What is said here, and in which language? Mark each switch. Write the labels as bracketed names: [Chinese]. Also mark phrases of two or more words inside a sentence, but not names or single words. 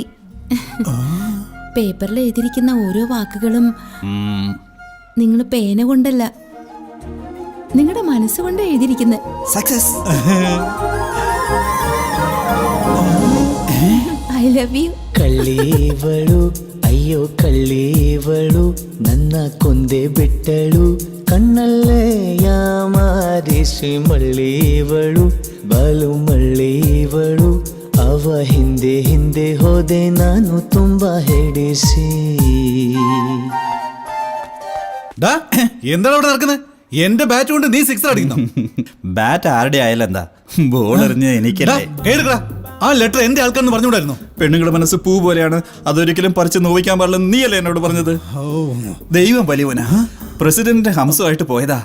[Malayalam] പേപ്പറിൽ എഴുതിയിരിക്കുന്ന ഓരോ വാക്കുകളും നിങ്ങൾ പേന കൊണ്ടല്ല, നിങ്ങളുടെ മനസ്സുകൊണ്ട് എഴുതിയിരിക്കുന്നത്. സക്സസ്. [English] I love you. [Kannada] ಕಳ್ಳೇವಳು ಅಯ್ಯೋ ಕಳ್ಳೇವಳು ನನ್ನ ಕೊಂದೆ ಬಿಟ್ಟಳು ಕಣ್ಣಲ್ಲೇ ಯಾಮಾರಿಸಿ ಮಳ್ಳೇವಳು ಬಾಲು ಮಳ್ಳೇವಳು ಅವ ಹಿಂದೆ ಹಿಂದೆ ಹೋದೆ ನಾನು ತುಂಬಾ ಹೆಡಿಸಿ. [Malayalam] എന്താണ് അവിടെ നടക്കുന്നത്? എന്റെ ബാറ്റ് കൊണ്ട് നീ സിക്സർ അടിക്കുന്നു. ബാറ്റ് ആരുടെ ആയാലും എന്താ, ബോൾ എറിഞ്ഞ് എനിക്കല്ലേ. ആ ലെറ്റർ എന്റെ ആൾക്കാരെന്ന് പറഞ്ഞുകൂടായിരുന്നു? പെണ്ണുങ്ങളുടെ മനസ്സ് പൂ പോലെയാണ്, അതൊരിക്കലും പറിച്ച് നോവിക്കാൻ പാടില്ല. നീയല്ലേ എന്നോട് പറഞ്ഞത്? ദൈവം വലിയവനാ. പ്രസിഡന്റിന്റെ ഹംസമായിട്ട് പോയതാ.